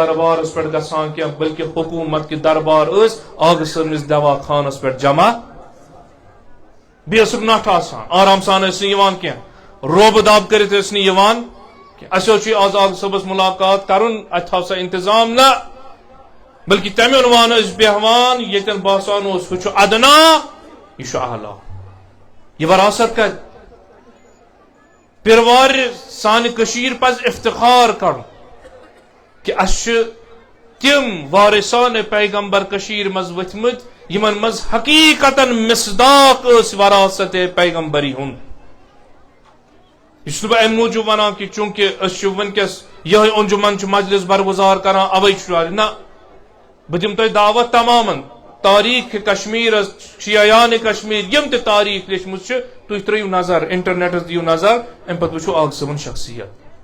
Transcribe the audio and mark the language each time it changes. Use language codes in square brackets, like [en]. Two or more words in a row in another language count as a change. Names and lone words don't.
[ks] دربارس پٮ۪ٹھ گژھان کینٛہہ بلکہ حکوٗمت کہِ دربار ٲسۍ آغا صٲبنِس دوا خانس پٮ۪ٹھ جمع بیٚیہِ ٲسٕکھ نٹھ آسان آرام سان ٲسۍ نہٕ یِوان کینٛہہ روبہٕ داب کٔرِتھ ٲسۍ نہٕ یِوان اسہِ حظ چھُ آز آغا صٲبس مُلاقات کرُن اتہِ تھاو سا انتظام نہ بلکہ تمہِ عنوان ٲسۍ بیہوان ییٚتٮ۪ن باسان اوس ہُہ چھُ ادنا یہِ چھُ اعلیٰ یہ وراثت کت پیروار سانہِ کٔشیٖر پزِ افتخار کرُن کہ اس تم وارثان پیغمبر کشیر مز ؤتھمٕتۍ یمن مز حقیقتاً مصداق اس وراثت پیغمبری ہُنٛد یہ بہٕ امہِ موٗجوٗب ونان کہ چونکہ أسۍ چھِ ونکس یہے انجمن چھُ مجلس برگزار کران اوے چھُ نہ بہٕ دِمہٕ تۄہہِ دعوت تمامن تاریخ کشمیر شیعیان کشمیر یم تہِ تاریخ لیچھمٕژ چھِ تُہۍ ترٲیِو نظر انٹرنیٹس دِیِو نظر امہِ پتہٕ وٕچھِو آغا صٲبن شخصیت